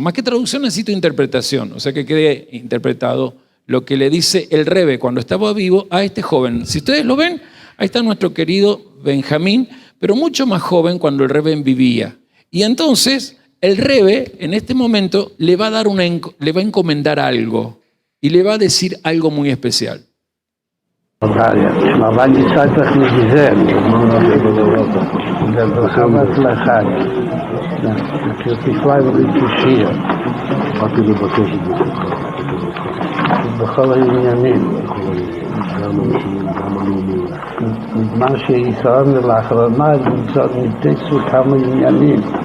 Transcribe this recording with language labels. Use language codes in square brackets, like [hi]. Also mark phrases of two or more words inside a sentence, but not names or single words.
[es] Más que traducción necesito interpretación, o sea que quede interpretado lo que le dice el Rebbe cuando estaba vivo a este joven. Si ustedes lo ven, ahí está nuestro querido Benjamín, pero mucho más joven cuando el Rebbe vivía. Y entonces el Rebbe en este momento le va a encomendar algo y le va a decir algo muy especial. [he] בכל העניינים. מה שישראל לאחרונה נתפסו כמה עניינים.